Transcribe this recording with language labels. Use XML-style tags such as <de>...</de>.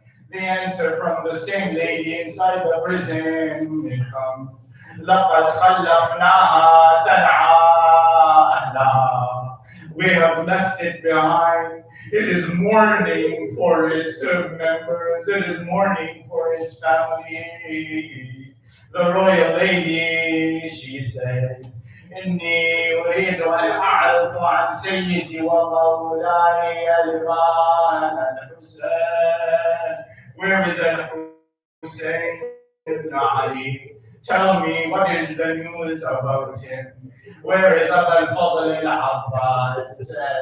<en>The answer from the same lady inside the prison comes.</en> <ar>لقد خلفناها تنعى أهلها.</ar> <en>We have left it behind It is mourning for its members. It is mourning for its family. The royal lady, she said,</en> <ar>إني أريد أن أعرف عن سيدي ومولاي الإمام الحسين.</ar> <en>Where is Al-Hussein ibn Ali? Tell me, what is the news about him? Where is Abu al-Fadl al-Abbas?</en>